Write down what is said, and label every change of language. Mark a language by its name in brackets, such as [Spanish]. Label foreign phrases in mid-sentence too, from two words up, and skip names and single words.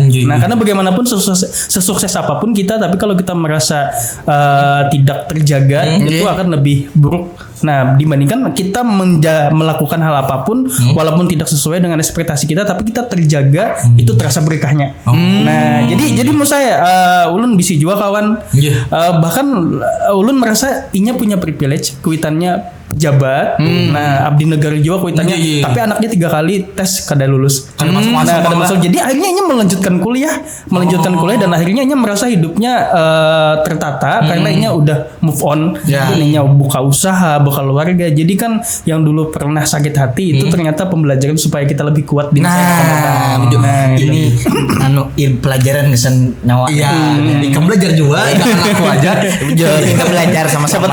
[Indonesian] Nah, karena bagaimanapun sesukses apapun kita, tapi kalau kita merasa tidak terjaga, itu akan lebih buruk. Nah, dibandingkan kita melakukan hal apapun, walaupun tidak sesuai dengan ekspektasi kita, tapi kita terjaga, itu terasa berkahnya. Nah, jadi menurut saya, [Banjar] ulun bisa juga kawan. Bahkan ulun merasa inya punya privilege, kuitannya pejabat. Nah, abdi negara juga kuitannya, tapi anaknya 3 kali tes kada lulus. Kada masuk. Jadi akhirnya inya melanjutkan kuliah dan akhirnya inya merasa hidupnya tertata karena inya udah [English] move on. [Banjar] Inya buka usaha, buka keluarga. Jadi kan yang dulu pernah sakit hati itu ternyata pembelajaran supaya kita lebih kuat di masa depan. Ini pelajaran kesan nyawa. [Indonesian] Kamu belajar juga, jangan aku aja. Kita belajar sama-sama.